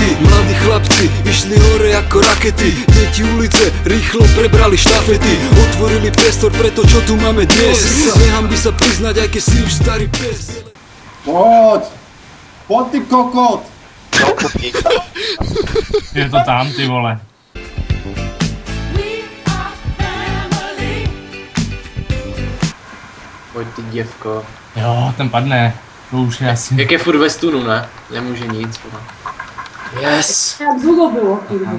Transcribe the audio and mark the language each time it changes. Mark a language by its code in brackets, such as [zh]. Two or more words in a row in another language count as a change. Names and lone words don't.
[sk] Mladí chlapci išli hore ako rakety. Deti ulice rýchlo prebrali štafety. Otvorili priestor pre to, čo tu máme dnes. Nechám by sa priznať, aj keď si už starý pes. Poď! Poď ty kokot! [cs] Je to tam, ty vole. Pojď ty děvko. Jo, ten padne. To už je asi. Jak je furt ve stunu, ne? Nemůže nic, vole. Yes! Jak dlouho bylo, kurva?